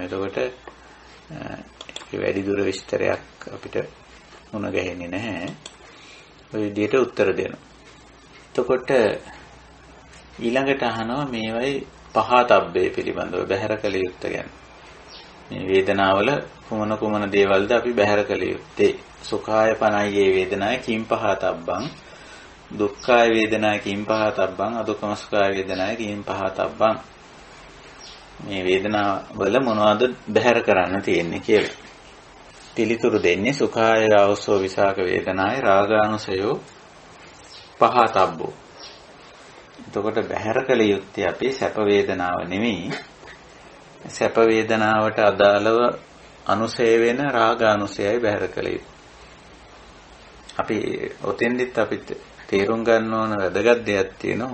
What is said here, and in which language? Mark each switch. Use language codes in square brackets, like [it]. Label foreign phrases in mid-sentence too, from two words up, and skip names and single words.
[si] එතකොට වැඩි දුර විස්තරයක් අපිට මුණ ගැහෙන්නේ නැහැ. ඔය විදිහට උත්තර දෙනවා. එතකොට ඊළඟට අහනවා මේවයි පහතබ්බේ පිළිබඳව බැහැර කළ යුත්තේ ගැන. මේ වේදනාවල කුමන දේවල්ද අපි බැහැර කළ යුත්තේ? [pi] සුඛාය පනයියේ වේදනාය කිම් පහතබ්බං, දුක්ඛාය වේදනාය කිම් පහතබ්බං, අදුක්ඛම සුඛාය වේදනාය කිම් පහතබ්බං. [si] මේ වේදනාවල මොනවද බැහැර කරන්න තියෙන්නේ කියලා. පිළිතුරු දෙන්නේ [pi] සුඛාය ආවසෝ විසාක වේදනාය රාගානුසයෝ පහතබ්බෝ. [si] එතකොට බැහැර කළ යුත්තේ අපි සැප වේදනාව නෙමෙයි. සැප වේදනාවට අදාළව අනුසය වෙන රාගානුසයයි බැහැර කළ යුත්තේ. අපි ඔතෙන්දිත් අපිට තේරුම් ගන්න ඕන වැදගත් දෙයක් තියෙනවා.